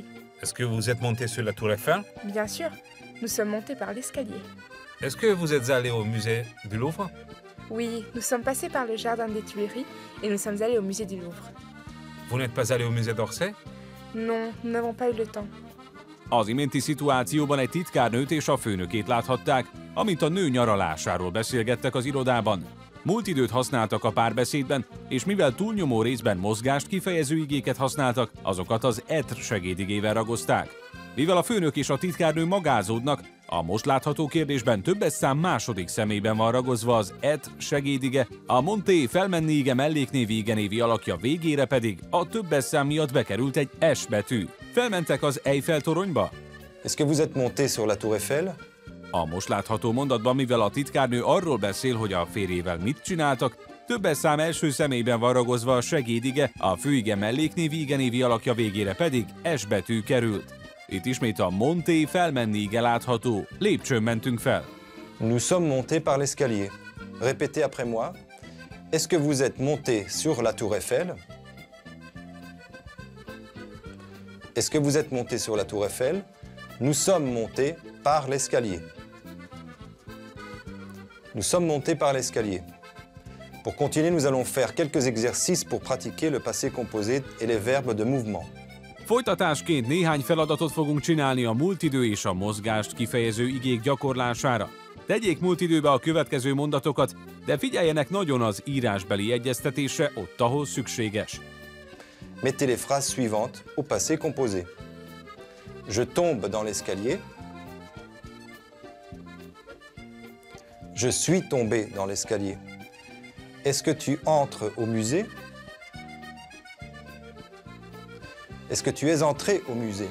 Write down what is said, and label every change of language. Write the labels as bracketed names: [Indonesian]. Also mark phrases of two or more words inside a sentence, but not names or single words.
[French] Est-ce que vous êtes monté sur la Tour Eiffel? Bien sûr, nous sommes montés par l'escalier. Est-ce que vous êtes allé au musée du Louvre? Oui, nous sommes passés par le jardin des Tuileries et nous sommes allés au musée du Louvre. Vous n'êtes pas allé au musée d'Orsay? Non, nous n'avons pas eu le temps. [Hungarian] Az iménti szituációban egy titkárnőt és a főnökét láthatták, amint a nő nyaralásáról beszélgettek az irodában. Múlt időt használtak a párbeszédben, és mivel túlnyomó részben mozgást kifejező igéket használtak, azokat az ETR segédigével ragozták. Mivel a főnök és a titkárnő magázódnak, a most látható kérdésben többes szám második személyben van ragozva az ETR segédige, a monté felmenni ige melléknévi igenévi alakja végére pedig a többes szám miatt bekerült egy S betű. Felmentek az Eiffel toronyba? [French] Est-ce que vous êtes monté sur la Tour Eiffel? [Hungarian] A most látható mondatban, mivel a titkárnő arról beszél, hogy a férjével mit csináltak, többes szám első személyben van ragozva a segédige, a főige melléknévi igenévi alakja végére pedig S betű került. Itt ismét a monté felmenni ige látható. Lépcsőn mentünk fel. [French] Nous sommes montés par l'escalier. Répétez après moi. Est-ce que vous êtes monté sur la Tour Eiffel? Est-ce que vous êtes monté sur la Tour Eiffel? Nous sommes montés par l'escalier. Nous sommes montés par l'escalier. Pour continuer, nous allons faire quelques exercices pour pratiquer le passé composé et les verbes de mouvement. [Hungarian] Folytatásként néhány feladatot fogunk csinálni a múltidő és a mozgást kifejező igék gyakorlására. Tegyék múltidőbe a következő mondatokat, de figyeljenek nagyon az írásbeli egyeztetésre ott, ahol szükséges. [French] Mettez les phrases suivantes au passé composé. Je tombe dans l'escalier. Je suis tombé dans l'escalier. Est-ce que tu entres au musée? Est-ce que tu es entré au musée?